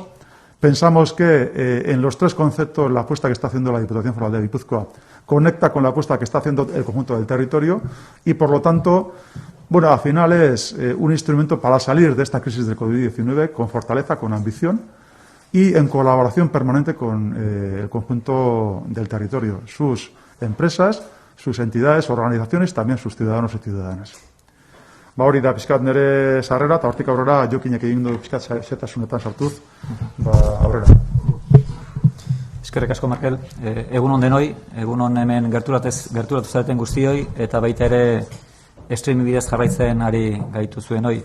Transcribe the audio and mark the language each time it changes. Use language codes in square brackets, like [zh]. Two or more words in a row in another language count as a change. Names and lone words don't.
[es] Pensamos que en los tres conceptos la apuesta que está haciendo la Diputación Foral de Guipúzcoa conecta con la apuesta que está haciendo el conjunto del territorio y, por lo tanto, bueno, al final es un instrumento para salir de esta crisis del COVID-19 con fortaleza, con ambición y en colaboración permanente con el conjunto del territorio, sus empresas, sus entidades, organizaciones, también sus ciudadanos y ciudadanas. [eu] Hori da pizkat nire sarrera, eta hortik aurrera Jokinek egin du pizkat setasunetan sartuz, aurrera. Eskerrik asko, Markel. Egun on denoi, egun on hemen gerturatu zareten guztioi, eta baita ere streaming bidez jarraitzen ari gaitu zuen hoi.